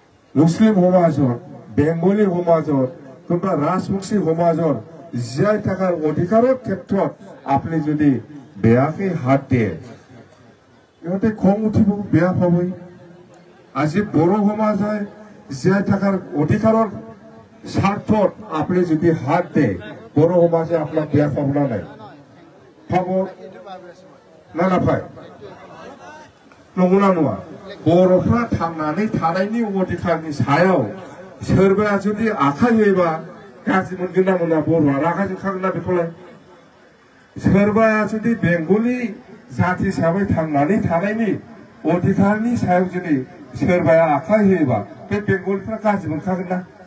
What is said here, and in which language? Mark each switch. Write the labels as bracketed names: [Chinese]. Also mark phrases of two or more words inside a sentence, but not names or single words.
[Assamese] মুছলিম সমাজৰ বেংগলী সমাজৰ কিংবা ৰাজবংশী সমাজৰ জীয়াই থকাৰ অধিকাৰৰ ক্ষেত্ৰত আপুনি যদি বেয়াকে হাত দিয়ে ইহঁতে খং উঠিব বেয়া পাবই আজি বড়ো সমাজে জীয়াই থকাৰ অধিকাৰৰ স্বাৰ্থত আপুনি যদি হাত দিয়ে বড়ো সমাজে আপোনাক বেয়া পাব না নাই পাব না নাপায় [Bodo] नंगौना नङा बर'फ्रा थांनानै थानायनि अधिकारनि सायाव सोरबाया जुदि आखाइ होयोबा गाज्रि मोनगोन ना मोना बर'आ रागा जोंखागोन ना बेखौलाय सोरबाया जुदि बेंगलि जाति हिसाबै थांनानै थानायनि अधिकारनि सायाव जुदि सोरबाया आखाइ होयोबा बे बेंगलिफ्रा गाज्रि मोनखागोन ना